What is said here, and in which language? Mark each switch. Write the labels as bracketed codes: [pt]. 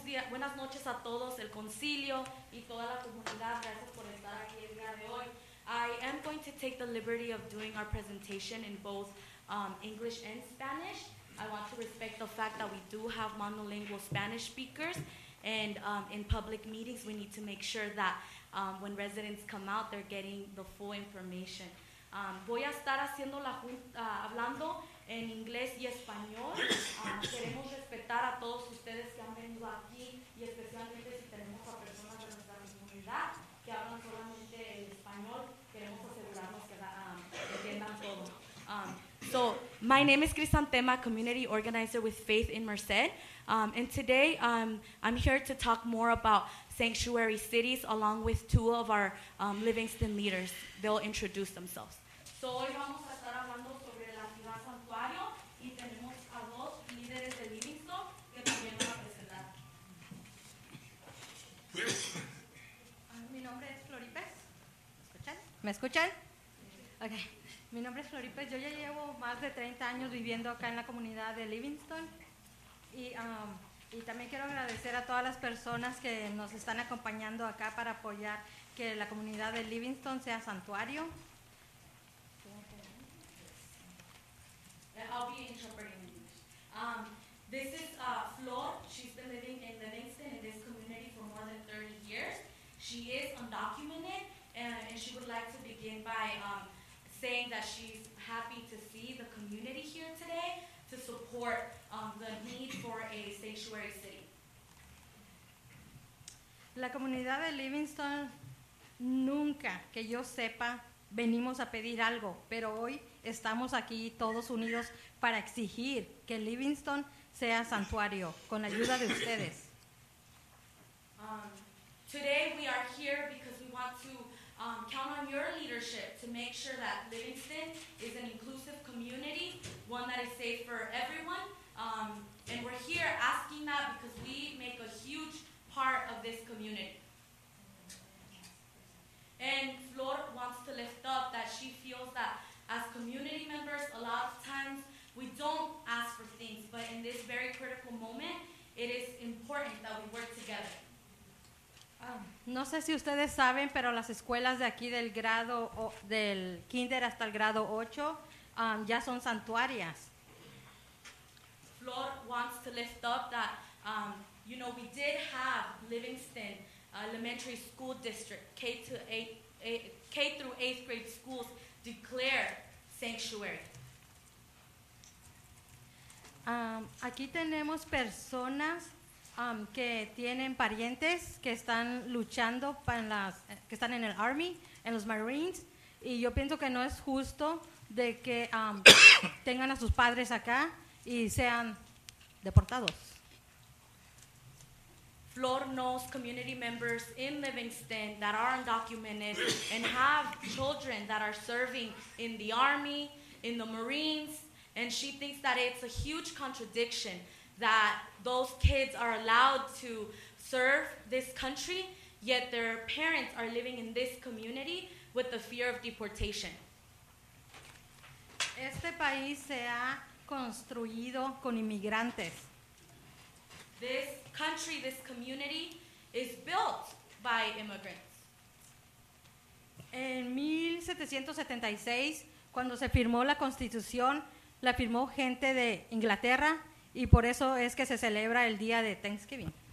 [es] Buenas noches a todos, el concilio y toda la comunidad. Gracias por estar aquí el día de hoy. [en] I am going to take the liberty of doing our presentation in both English and Spanish. I want to respect the fact that we do have monolingual Spanish speakers, and in public meetings we need to make sure that when residents come out, they're getting the full information. [es] Voy a estar hablando en inglés y español. Queremos respetar a todos ustedes que han venido aquí, y especialmente si tenemos a personas de nuestra comunidad que hablan solamente el español. Queremos asegurarnos que entiendan todo. [en] So, my name is Crisantema, Community Organizer with Faith in Merced. And today I'm here to talk more about sanctuary cities along with 2 of our Livingston leaders. They'll introduce themselves. [es] So, hoy vamos a estar hablando sobre la ciudad santuario y tenemos a 2 líderes de Livingston que también van a presentar. Mi nombre es Floripes. ¿Me escuchan? Ok. Mi nombre es Floripes. Yo ya llevo más de 30 años viviendo acá en la comunidad de Livingston. Y también quiero agradecer a todas las personas que nos están acompañando acá para apoyar que la comunidad de Livingston sea santuario. [en] I'll be interpreting English. This is Flor. She's been living in Livingston in this community for more than 30 years. She is undocumented, and she would like to begin by saying that she's happy to see the community here today to support the need for a sanctuary city. [es] La comunidad de Livingston nunca, que yo sepa, venimos a pedir algo, pero hoy estamos aquí todos unidos para exigir que Livingston sea santuario con la ayuda de ustedes. [en] Today we are here because we want to count on your leadership to make sure that Livingston is an inclusive community, one that is safe for everyone. And we're here asking that because we make a huge part of this community. And Flor wants to lift up that she feels that as community members, a lot of times we don't ask for things, but in this very critical moment, it is important that we work together. [es] No sé si ustedes saben, pero las escuelas de aquí del del kinder hasta el grado 8 ya son santuarias. [en] Flor wants to lift up that, we did have Livingston Elementary School District, K through 8th grade schools declare sanctuary. [es] Aquí tenemos personas que tienen parientes que están luchando que están en el Army, en los Marines, y yo pienso que no es justo de que tengan a sus padres acá y sean deportados. [en] Flor knows community members in Livingston that are undocumented and have children that are serving in the Army, in the Marines, and she thinks that it's a huge contradiction that those kids are allowed to serve this country, yet their parents are living in this community with the fear of deportation. [es] Este país se ha construido con inmigrantes. [en] This country, this community is built by immigrants. [es] En 1776, cuando se firmó la Constitución, la firmó gente de Inglaterra y por eso es que se celebra el día de Thanksgiving.